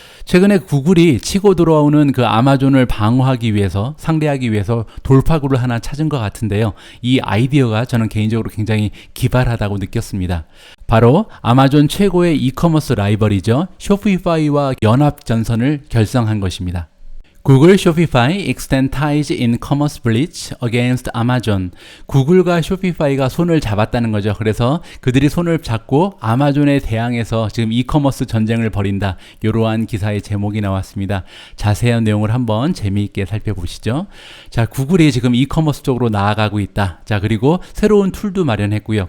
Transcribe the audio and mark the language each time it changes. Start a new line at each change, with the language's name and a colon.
Korean: 최근에 구글이 치고 들어오는 그 아마존을 방어하기 위해서, 상대하기 위해서 돌파구를 하나 찾은 것 같은데요. 이 아이디어가 저는 개인적으로 굉장히 기발하다고 느꼈습니다. 바로 아마존 최고의 이커머스 라이벌이죠. 쇼피파이와 연합 전선을 결성한 것입니다.
English: 구글 쇼피파이 extend ties in commerce breach against Amazon.
Korean: 구글과 쇼피파이가 손을 잡았다는 거죠. 그래서 그들이 손을 잡고 아마존에 대항해서 지금 이커머스 전쟁을 벌인다. 이러한 기사의 제목이 나왔습니다. 자세한 내용을 한번 재미있게 살펴보시죠. 자, 구글이 지금 이커머스 쪽으로 나아가고 있다. 자, 그리고 새로운 툴도 마련했고요.